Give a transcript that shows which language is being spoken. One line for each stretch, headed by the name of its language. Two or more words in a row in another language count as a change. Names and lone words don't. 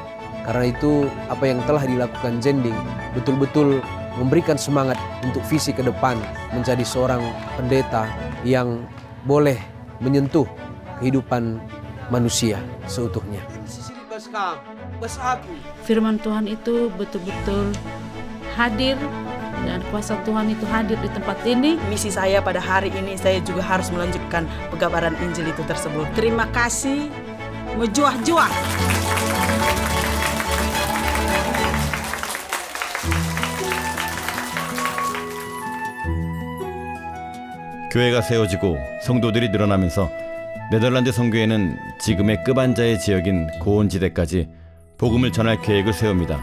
Indonesian: Karena itu apa yang telah dilakukan Zending betul-betul memberikan semangat untuk visi ke depan menjadi seorang pendeta yang boleh menyentuh kehidupan manusia seutuhnya. Firman Tuhan itu betul-betul hadir dan kuasa Tuhan itu hadir di tempat ini. Misi saya pada hari ini, saya juga harus melanjutkan pengabaran Injil itu tersebut. Terima kasih, menjuah-juah.
Korean: 교회가 세워지고 성도들이 늘어나면서 네덜란드 선교회는 지금의 끝반자의 지역인 고온지대까지 복음을 전할 계획을 세웁니다.